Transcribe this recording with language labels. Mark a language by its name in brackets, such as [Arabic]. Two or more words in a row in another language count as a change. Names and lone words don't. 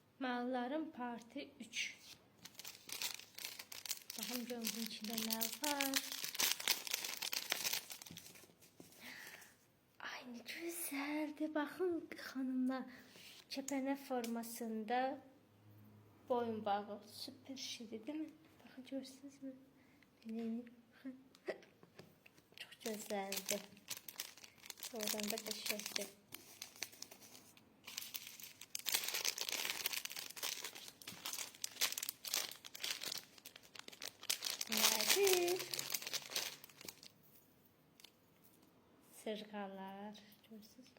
[Azerbaijani] Sırğalıların parti 3. Baxın görün bunun içində nə var. [Turkish] Ay ne güzeldi. [Azerbaijani] Baxın xanımlar, kəpənə formasında boyunbağı. [Turkish] Süper şeydi değil mi? [Azerbaijani] Baxın görürsünüz mü? [Turkish] Çok güzeldi. [Azerbaijani] Oradan da qəşəngdir. Nədir? Sırğalar. Görürsünüz mü?